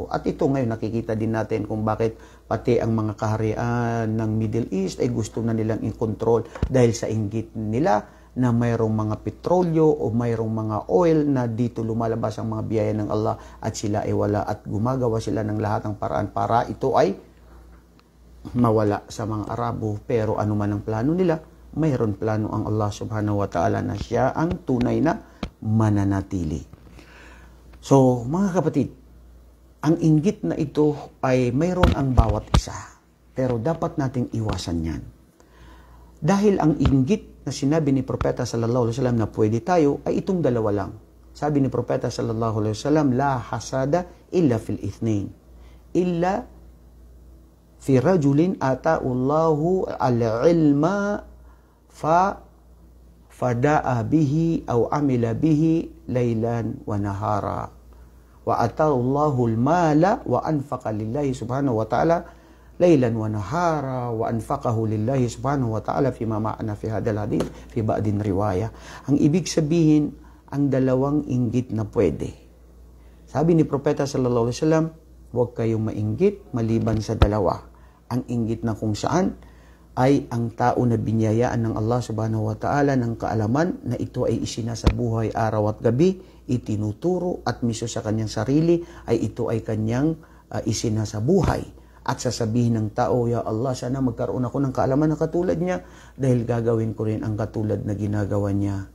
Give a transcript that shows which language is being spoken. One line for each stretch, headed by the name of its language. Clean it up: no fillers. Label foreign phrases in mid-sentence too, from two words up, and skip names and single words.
Filipino: At ito ngayon nakikita din natin kung bakit pati ang mga kaharian ng Middle East ay gusto na nilang i-control dahil sa inggit nila na mayroong mga petrolyo o mayroong mga oil na dito lumalabas ang mga biyaya ng Allah at sila ay wala at gumagawa sila ng lahat ng paraan para ito ay mawala sa mga Arabo. Pero ano man ang plano nila, mayroon plano ang Allah
Arabic: سبحانه وتعالى
Filipino: na siya ang tunay na mananatili. So mga kapatid, ang inggit na ito ay mayroon ang bawat isa. Pero dapat nating iwasan yan. Dahil ang inggit na sinabi ni Propeta
Arabic: صلى الله عليه وسلم
Filipino: na pwede tayo ay itong dalawa lang. Sabi ni Propeta
Arabic: صلى الله عليه وسلم، لا حسد إلا في اثنتين. إلا في رجل آتاه الله العلم فدعا به أو عمل به ليلا ونهارا. وآتاه الله المال وأنفق لله سبحانه وتعالى ليلا ونهارا وأنفقه لله سبحانه وتعالى فيما معناه في هذا الحديث في بعض رواية.
Filipino: Ang ibig sabihin, ang dalawang inggit na pwede. Sabi ni Propeta
Arabic: صلى الله عليه وسلم,
Filipino: huwag kayong mainggit maliban sa dalawa. Ang inggit na kung saan ay ang tao na binyayaan ng Allah
Arabic: سبحانه وتعالى
Filipino: ng kaalaman na ito ay isinasabuhay araw at gabi, itinuturo at miso sa kanyang sarili ay ito ay kanyang isinasabuhay. At sasabihin ng tao,
Arabic: يا الله,
Filipino: sana magkaroon ako ng kaalaman na katulad niya dahil gagawin ko rin ang katulad na ginagawa niya.